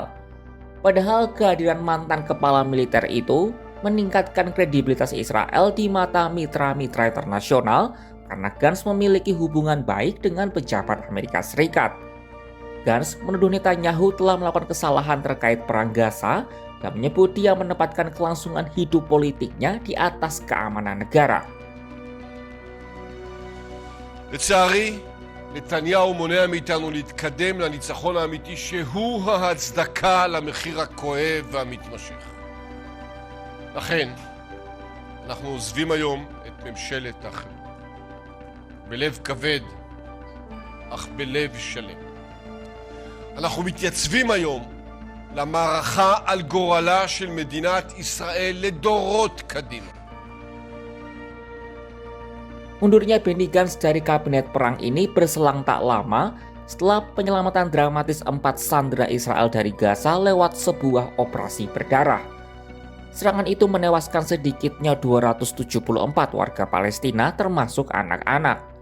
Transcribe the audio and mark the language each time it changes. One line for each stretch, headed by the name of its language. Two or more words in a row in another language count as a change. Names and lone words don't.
Indonesian: Padahal kehadiran mantan kepala militer itu meningkatkan kredibilitas Israel di mata mitra-mitra internasional karena Gantz memiliki hubungan baik dengan pejabat Amerika Serikat. Gantz menuduh Netanyahu telah melakukan kesalahan terkait perang Gaza dan menyebut dia menempatkan kelangsungan hidup politiknya di atas keamanan negara.
Hebrew: לצערי, נתניהו מונע מאיתנו להתקדם לניצחון האמיתי שהוא ההצדקה למחיר הכואב והמתמשך. לכן, אנחנו עוזבים היום את ממשלת החירום. בלב כבד, אך בלב שלם. אנחנו מתייצבים היום למערכה על גורלה של מדינת ישראל לדורות קדימה.
Indonesian: Mundurnya Benny Gantz dari kabinet perang ini berselang tak lama setelah penyelamatan dramatis 4 sandera Israel dari Gaza lewat sebuah operasi berdarah. Serangan itu menewaskan sedikitnya 274 warga Palestina termasuk anak-anak.